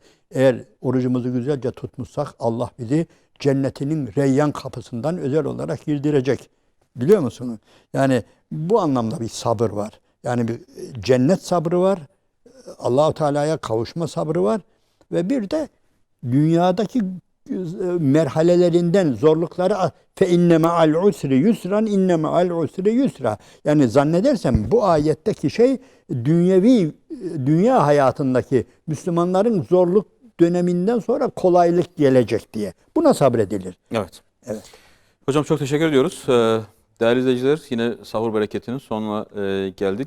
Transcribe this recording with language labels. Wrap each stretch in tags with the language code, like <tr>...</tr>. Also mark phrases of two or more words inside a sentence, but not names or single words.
<tr>Eğer orucumuzu güzelce tutmuşsak Allah bizi cennetinin Reyyan kapısından özel olarak girdirecek. Biliyor musunuz? Yani bu anlamda bir sabır var. Yani bir cennet sabrı var. Allah-u Teala'ya kavuşma sabrı var. Ve bir de dünyadaki merhalelerinden zorlukları</tr> <ar>فإن مع العسر يسرا إن مع العسر يسرا.</ar> <tr>Yani zannedersem bu ayetteki şey dünya hayatındaki Müslümanların zorluk döneminden sonra kolaylık gelecek diye. Buna sabredilir. Evet. Evet. Hocam çok teşekkür ediyoruz. Değerli izleyiciler yine sahur bereketinin sonuna geldik.</tr>